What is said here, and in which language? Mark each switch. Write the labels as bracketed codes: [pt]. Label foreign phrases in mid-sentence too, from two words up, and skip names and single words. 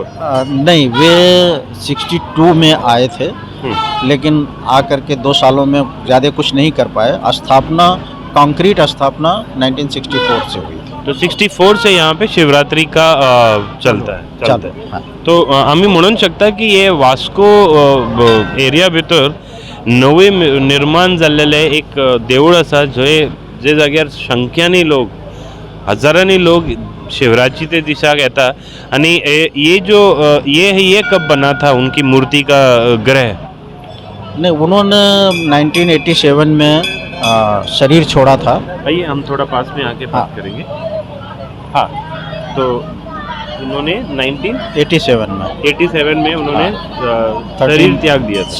[hi] नहीं, वे 62 में आए थे, लेकिन आकर के 2 सालों में ज़्यादा कुछ नहीं कर पाए। स्थापना, कंक्रीट स्थापना 1964 से हुई थी। तो 64 से यहाँ पे शिवरात्रि का चलता है। हाँ। [kok] तो आम्ही म्हणू शकता की हे वास्को एरिया भितर नवे निर्माण जाल्लेले एक देऊळ आसा जे जाग्यार संख्यांनी लोक, हजारांनी लोक शिवरात्रि ते दिसाक येता। [hi] आणि ये कब बना था उनकी मूर्ति का ग्रह? नहीं, उन्होंने 1987 में शरीर छोड़ा था। आइए हम थोड़ा पास में आके बात करेंगे। हाँ, तो इन्होंने 1987 में उन्होंने शरीर त्याग दिया था,